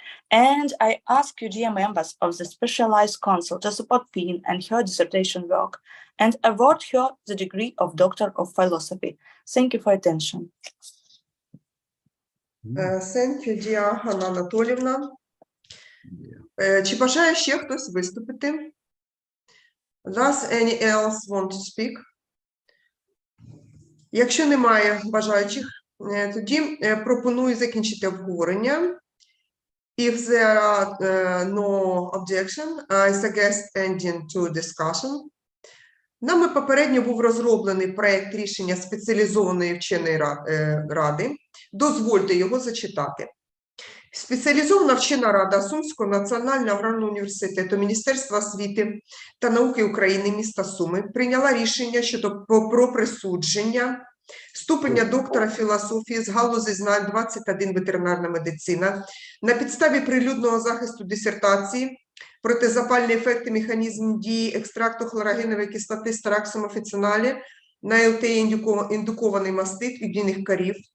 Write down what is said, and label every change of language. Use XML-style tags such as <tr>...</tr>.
<en>And I ask you, dear members of the Specialized Council, to support Pin and her dissertation work and award her the degree of Doctor of Philosophy. Thank you for attention. Thank you, dear Ганна Анатолівна.</en> <uk>Чи бажає ще хтось виступити?</uk> <en>Does any else want to speak?</en> <uk>Якщо немає бажаючих, тоді пропоную закінчити обговорення.</uk> <en>If there are no objection, I suggest ending to discussion.</en> <uk>Нами попередньо був розроблений проект рішення спеціалізованої вченої ради. Дозвольте його зачитати. Спеціалізована вчена рада Сумського національного аграрного університету Міністерства освіти та науки України міста Суми прийняла рішення щодо про присудження ступеня доктора філософії з галузі знань 21 ветеринарна медицина на підставі прилюдного захисту дисертації протизапальні ефекти механізм дії екстракту хлорогенової кислоти стараксум офіциналі на ЛТЕ-індукований мастит від дійних корів,</uk>